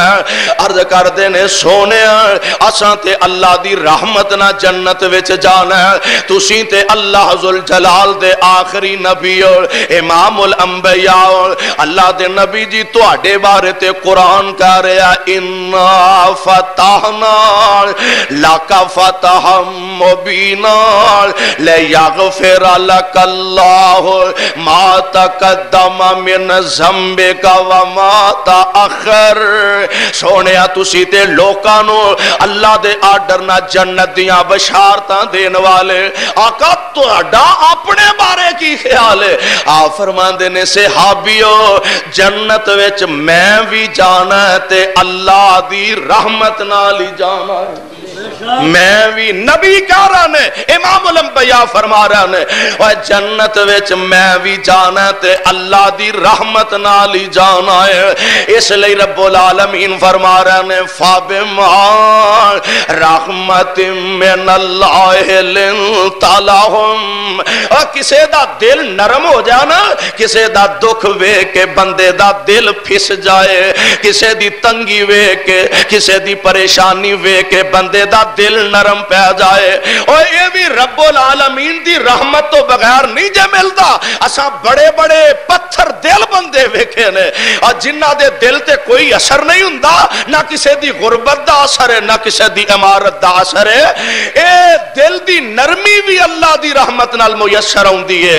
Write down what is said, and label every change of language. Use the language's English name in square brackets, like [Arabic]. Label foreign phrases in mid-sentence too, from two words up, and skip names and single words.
[Punjabi] عرض کردے نے سوہنے اساں تے اللہ دی رحمت نا جنت وچ جانا. تسیں تے اللہ جل جلالہ دے آخری نبی اور امام الانبیاء اللہ دے نبی جی تہاڈے بارے تے قرآن کہہ رہا [Arabic] إنا فتحنا لك فتحا مبينا ليغفر لك ما تقدم من ذنبك وما تأخر. [Punjabi] سوہنے تسی تے لوکاں نوں اللہ دے آرڈر نا جنت دیاں بشارتاں دین والے آقا تہاڈا اپنے بارے کی خیال ہے? آ فرماندے نے صحابیو جنت وچ میں بھی جانا ہے تے اللہ دی رحمت نال ہی جانا ہے. میں بھی نبی کہہ رہا نے امام الانبیاء فرما رہا نے اور جنت وچ میں بھی جانا تے اللہ دی رحمت نال ہی جانا ہے. اسلئی رب العالمین فرما رہا نے [Arabic] فبما رحمة من الله لنت لهم. [Punjabi] اور کسے دا دل نرم ہو جانا، کسے دا دکھ ویکھ کے بندے دا دل پھس جائے، کسے دی تنگی ویکھ کے کسے دی پریشانی ویکھ کے بندے دا دل نرم پے جائے. اور یہ بھی رب العالمین دی رحمت توں بغیر نہیں جے ملتا. اساں بڑے بڑے پتھر دل بندے ویکھے نے اور جنہاں دے دل تے کوئی اثر نہیں ہوندا، نہ کسی دی غربت دا اثر ہے نہ کسی دی امارت دا اثر ہے. اے دل دی نرمی بھی اللہ دی رحمت نال میسر آؤندی ہے.